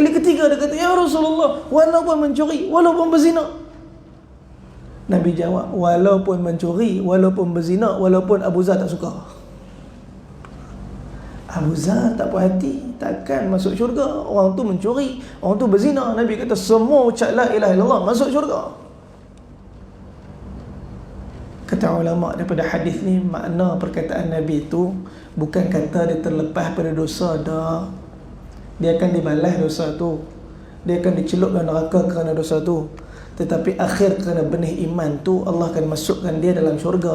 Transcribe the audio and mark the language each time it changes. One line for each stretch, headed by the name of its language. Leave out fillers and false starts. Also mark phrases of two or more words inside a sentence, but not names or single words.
Malay: Kali ketiga dia kata,
Arabic: يا رسول الله,
Malay: walaupun mencuri, walaupun berzina. Nabi jawab, walaupun mencuri, walaupun berzina, walaupun Abu Zar tak suka. Abu Zar tak puas hati, takkan masuk syurga. Orang tu mencuri, orang tu berzina. Nabi kata, semua ucap
Arabic: لا إله إلا الله
Malay: masuk syurga. Kata ulama daripada hadis ni, makna perkataan Nabi tu bukan kata dia terlepas pada dosa dah. Dia akan dibalas dosa tu, dia akan dicelup dalam neraka kerana dosa tu. Tetapi akhir kerana benih iman tu, Allah akan masukkan dia dalam syurga.